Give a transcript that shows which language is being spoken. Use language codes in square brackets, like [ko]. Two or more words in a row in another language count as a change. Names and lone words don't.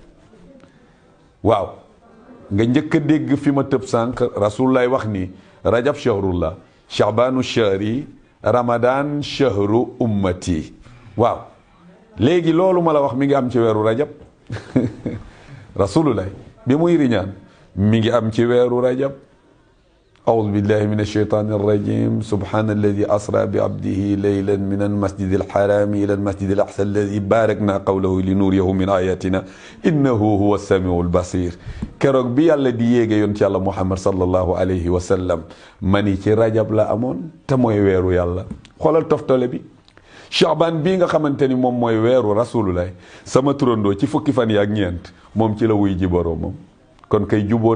[wo] waaw nga njëkk a dégg fi ma tëb sànq rasulullah wax ni [ar] رجب شهر الله شعبان شهري رمضان شهر أمتي [wo] waaw léegi loolu ma la wax mi ngi am ci weeru rajab rasulullah bi muy riñaan mi ngi am ci weeru rajab [ar] أعوذ بالله من الشيطان الرجيم سبحان الذي أسرى بعبده ليلا من المسجد الحرام إلى المسجد الأقصى الذي باركنا قوله لنوريه من آياتنا إنه هو السميع البصير [wo] keroog bi yàlla di yéege yoon ci yàlla Muhammad [ar] صلى الله عليه وسلم [wo] mani ci rajab la amoon te mooy weeru yàlla xoolal toftale bi Shaaban bii nga xamante ni moom mooy weeru rasulullah sama turandoo ci fukki fan yaak ñeent moom ci la wuy ji boroomam kon kay juboo